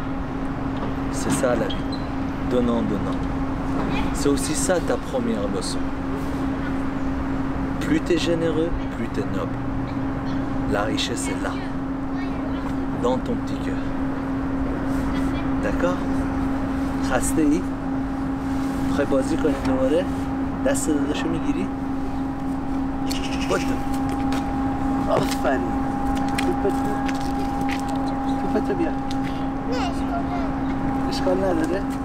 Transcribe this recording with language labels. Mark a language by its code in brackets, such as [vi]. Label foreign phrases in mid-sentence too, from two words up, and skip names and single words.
[fr] C'est ça la vie, donnant, donnant. C'est aussi ça ta première leçon. Plus tu es généreux, plus tu es noble. La richesse est là, dans ton petit cœur. D'accord? [fa] خسته ای؟ میخوای بازی کنیم دوباره؟ دست داداشو میگیری؟ باشو آفرین توپتو بیا نه اشکال نداره؟